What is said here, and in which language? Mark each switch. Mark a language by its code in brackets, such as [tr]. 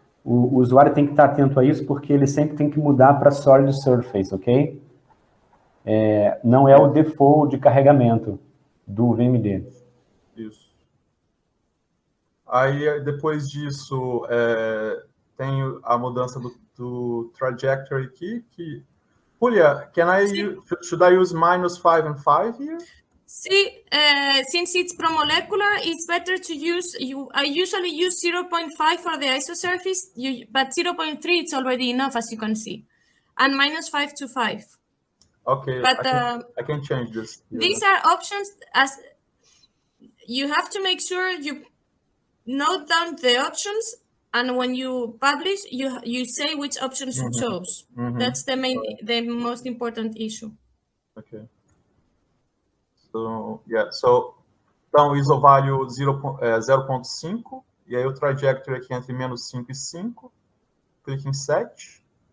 [pt] O usuário tem que estar atento a isso, porque ele sempre tem que mudar para Solid Surface, ok? Não é o default de carregamento do VMD. Isso. Aí, depois disso, tem a mudança do trajectory aqui, que... [en] Julia, should I use -5 and 5 here? See, since it's promolecular, it's better to use, I usually use 0.5 for the isosurface, but 0.3 it's already enough, as you can see. And -5 to 5. Okay, but I can change this here. These are options. As you have to make sure you note down the options, and when you publish, you say which options you chose. That's the most important issue. Okay. So, yeah, [pt] então, isovalue 0.5, e aí o trajectory aqui entre -5 e 5, clique em Set.